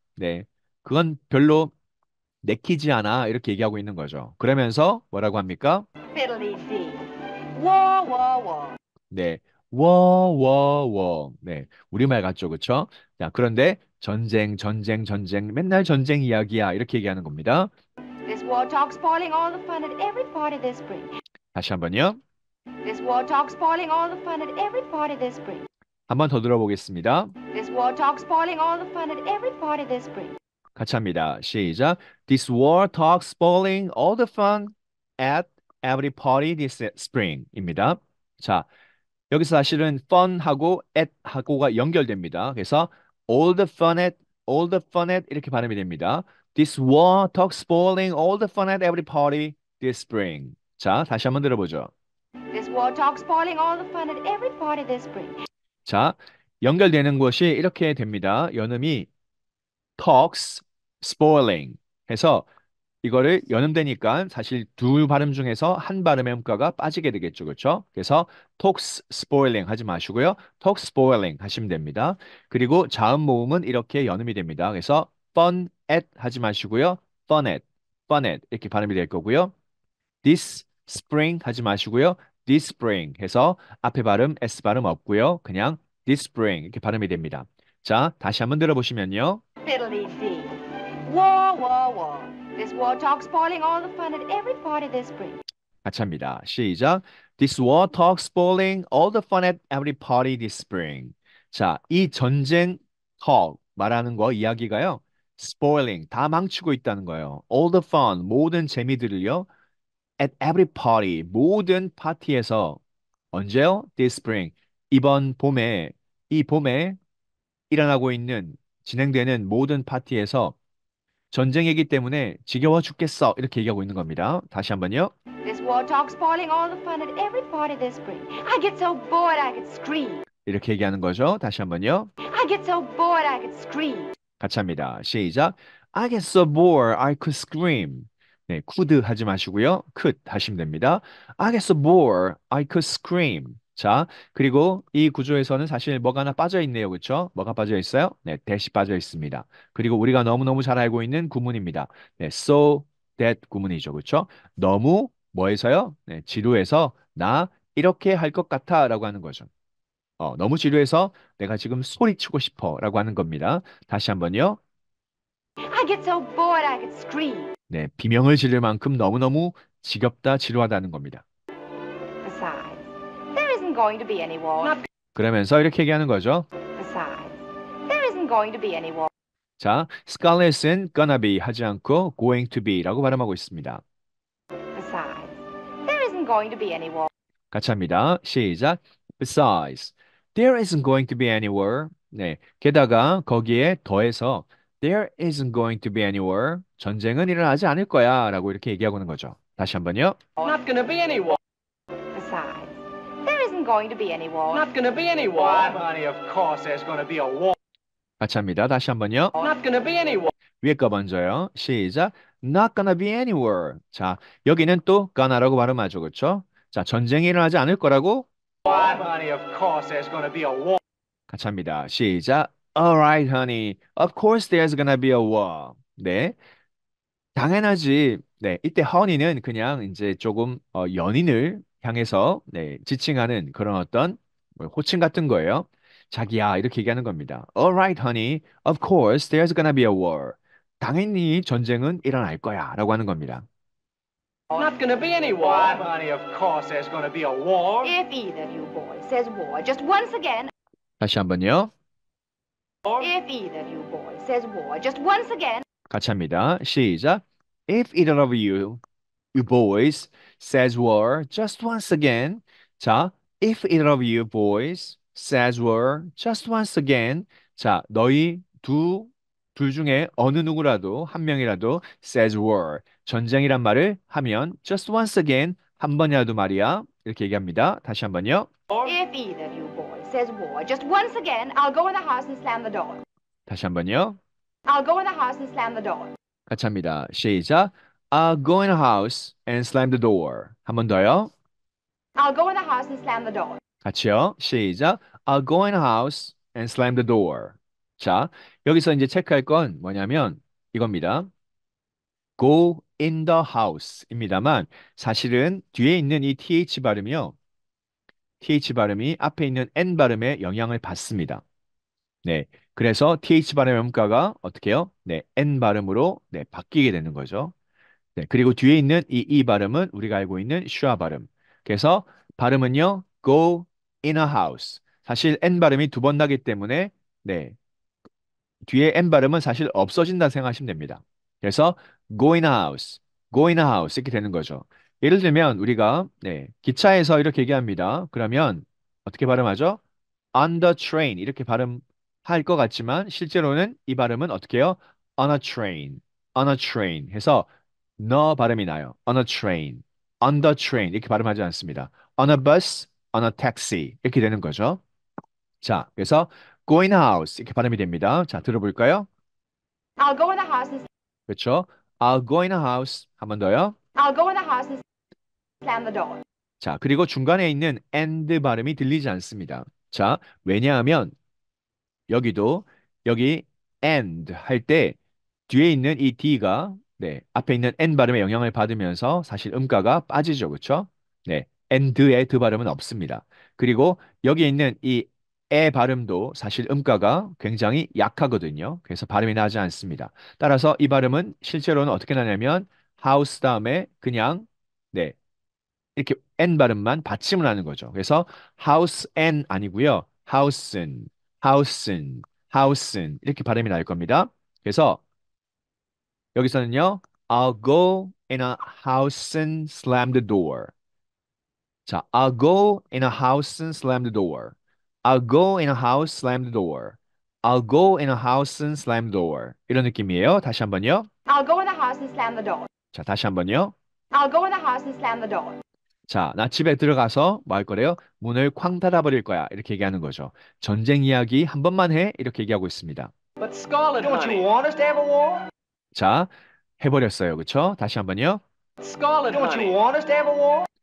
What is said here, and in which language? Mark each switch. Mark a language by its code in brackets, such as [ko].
[ko] 네, 그건 별로 내키지 않아. 이렇게 얘기하고 있는 거죠. 그러면서 뭐라고 합니까? [en] Fiddly-dee. War, war, war. [ko] 네, 워워워. 네, 우리말 같죠, 그쵸? 자, 그런데 전쟁, 전쟁, 전쟁, 맨날 전쟁 이야기야. 이렇게 얘기하는 겁니다. [en] This war talk spoiling all the fun at every party this spring. [ko] 다시 한번요. [en] This war talk spoiling all the fun at every party this spring. [ko] 한 번 더 들어보겠습니다. [en] This war talk spoiling all the fun at every party this spring. [ko] 같이 합니다. 시작. [en] This war talk spoiling all the fun at every party this spring입니다. [ko] 자, 여기서 사실은 fun하고 at 하고가 연결됩니다. 그래서 [en] all the fun at [ko] 이렇게 발음이 됩니다. [en] This war talk spoiling all the fun at every party this spring. [ko] 자, 다시 한번 들어보죠. [en] This war talk spoiling all the fun at every party this spring. [ko] 자, 연결되는 것이 이렇게 됩니다. 연음이 [en] talks spoiling [ko] 해서 이거를 연음되니까 사실 두 발음 중에서 한 발음의 음가가 빠지게 되겠죠. 그렇죠? 그래서 [en] talks spoiling [ko] 하지 마시고요. [en] talk spoiling [ko] 하시면 됩니다. 그리고 자음 모음은 이렇게 연음이 됩니다. 그래서 [en] fun at [ko] 하지 마시고요. [en] fun at [ko] 이렇게 발음이 될 거고요. [en] this spring [ko] 하지 마시고요. [en] this spring [ko] 해서 앞에 발음 S 발음 없고요. 그냥 this spring 이렇게 발음이 됩니다. 자, 다시 한번 들어보시면요. [en] Fiddly-dee. War, war, war. This war talk spoiling all the fun at every party this spring. [ko] 같이 합니다. 시작. [en] This war talk spoiling all the fun at every party this spring. [ko] 자, 이 전쟁 talk 말하는 거 이야기가요. spoiling 다 망치고 있다는 거예요. [en] all the fun [ko] 모든 재미들을요. [en] at every party [ko] 모든 파티에서 언제요? [en] this spring [ko] 이번 봄에 이 봄에 일어나고 있는 진행되는 모든 파티에서 전쟁이기 때문에 지겨워 죽겠어 이렇게 얘기하고 있는 겁니다. 다시 한번요. [en] This war talk spoiling all the fun at every party this spring. I get so bored I could scream. [ko] 이렇게 얘기하는 거죠. 다시 한번요. [en] I get so bored I could scream. [ko] 같이 합니다. 시작. [en] I get so bored I could scream. [ko] 네, could 하지 마시고요. could 하시면 됩니다. [en] I get so bored I could scream. [ko] 자, 그리고 이 구조에서는 사실 뭐가 하나 빠져 있네요. 그렇죠? 뭐가 빠져 있어요? 네, that이 빠져 있습니다. 그리고 우리가 너무너무 잘 알고 있는 구문입니다. 네, [en] so that [ko] 구문이죠. 그렇죠? 너무 뭐해서요? 네, 지루해서 나 이렇게 할 것 같아라고 하는 거죠. 너무 지루해서 내가 지금 소리치고 싶어라고 하는 겁니다. 다시 한번요. I get so bored I could scream. 네, 비명을 지를 만큼 너무너무 지겹다, 지루하다는 겁니다. [en] Besides, there isn't going to be any war. [ko] 그러면서 이렇게 얘기하는 거죠. [en] Besides, there isn't going to be any war. [ko] 자, Scarlett은 [en] gonna be [ko] 하지 않고 [en] going to be [ko] 라고 발음하고 있습니다. [en] Besides, there isn't going to be any war. [ko] 같이 합니다. 시작. [en] Besides, there isn't going to be any war. [ko] 네, 게다가 거기에 더해서 [en] there isn't going to be any war. [ko] 전쟁은 일어나지 않을 거야 라고 이렇게 얘기하고 있는 거죠. 다시 한번요. [en] Not gonna be any war. Besides, there isn't going to be any war. Not gonna be any war. Why, honey, of course there's gonna be a war. [ko] 같이 합니다. 다시 한번요. [en] Not gonna be any war. [ko] 위에 거 먼저요. 시작. [en] Not gonna be any war. [ko] 자, 여기는 또 gonna라고 발음하죠. 그렇죠? 자, 전쟁이 일어나지 않을 거라고 [en] Why, honey, of course there's gonna be a war. [ko] 같이 합니다. 시작. [en] Alright, honey. Of course there's gonna be a war. [ko] 네. 당연하지. 네. 이때 honey는 그냥 이제 조금 연인을 향해서 네, 지칭하는 그런 어떤 뭐 호칭 같은 거예요. 자기야 이렇게 얘기하는 겁니다. [en] Alright, honey. Of course there's gonna be a war. [ko] 당연히 전쟁은 일어날 거야라고 하는 겁니다. [en] Not gonna be any war. Why, honey, of course there's going to be a war. If either of you boys says war just once again, [ko] 다시 한번요. [en] if either of you boys says war just once again, [ko] 같이 합니다. 시작. [en] If either of you boys says war just once again. 자, if either of you boys says war just once again. [ko] 자, 너희 둘 중에 어느 누구라도 한 명이라도 [en] says war [ko] 전쟁이란 말을 하면 [en] just once again [ko] 한 번이라도 말이야. 이렇게 얘기합니다. 다시 한번요. [en] if either of you boys says war just once again, I'll go in the house and slam the door. [ko] 다시 한번요. [en] I'll go in the house and slam the door. [ko] 같이 합니다. 시작. [en] I'll go in the house and slam the door. [ko] 한 번 더요. [en] I'll go in the house and slam the door. [ko] 같이요. 시작. [en] I'll go in the house and slam the door. [ko] 자, 여기서 이제 체크할 건 뭐냐면 이겁니다. [en] go in the house [ko] 입니다만 사실은 뒤에 있는 이 th 발음이요. th 발음이 앞에 있는 n 발음에 영향을 받습니다. 네. 그래서 th 발음의 음가가 어떻게 해요? 네, n 발음으로 네, 바뀌게 되는 거죠. 네, 그리고 뒤에 있는 이 발음은 우리가 알고 있는 슈아 발음. 그래서 발음은요, [en] go in a house. [ko] 사실 n 발음이 두 번 나기 때문에 네, 뒤에 n 발음은 사실 없어진다 생각하시면 됩니다. 그래서 [en] go in a house, go in a house [ko] 이렇게 되는 거죠. 예를 들면 우리가 네, 기차에서 이렇게 얘기합니다. 그러면 어떻게 발음하죠? [en] on the train [ko] 이렇게 발음할 것 같지만 실제로는 이 발음은 어떻게 해요? [en] on a train, on a train [ko] 해서 너 발음이 나요. [en] on a train, on the train [ko] 이렇게 발음하지 않습니다. [en] on a bus, on a taxi [ko] 이렇게 되는 거죠. 자, 그래서 [en] go in a house [ko] 이렇게 발음이 됩니다. 자, 들어볼까요? [en] I'll go in the house and [ko] 그렇죠? [en] I'll go in a house [ko] 한 번 더요. [en] I'll go in the house and slam the door. [ko] 자, 그리고 중간에 있는 and 발음이 들리지 않습니다. 자, 왜냐하면 여기 and 할 때 뒤에 있는 이 d가 네, 앞에 있는 n 발음에 영향을 받으면서 사실 음가가 빠지죠. 그렇죠? 네. and의 드 발음은 없습니다. 그리고 여기 있는 이 에 발음도 사실 음가가 굉장히 약하거든요. 그래서 발음이 나지 않습니다. 따라서 이 발음은 실제로는 어떻게 나냐면 house 다음에 그냥 네, 이렇게 n 발음만 받침을 하는 거죠. 그래서 house n 아니고요. house'n, house'n, house'n 이렇게 발음이 날 겁니다. 그래서 여기서는요. [en] I'll go in a house and slam the door. 자, I'll go in a house and slam the door. I'll go in a house, slam the door. I'll go in a house and slam the door. [ko] 이런 느낌이에요. 다시 한번요. [en] I'll go in the house and slam the door. [ko] 자, 다시 한번요. [en] I'll go in the house and slam the door. [ko] 자, 나 집에 들어가서 뭐 할 거래요? 문을 쾅 닫아버릴 거야. 이렇게 얘기하는 거죠. 전쟁 이야기 한 번만 해. 이렇게 얘기하고 있습니다. [en] But Scarlet, Don't you honey. want us to have a war? [ko] 자, 해버렸어요. 그쵸? 다시 한번요. [en] Scarlet, Don't you honey. want us to have a war?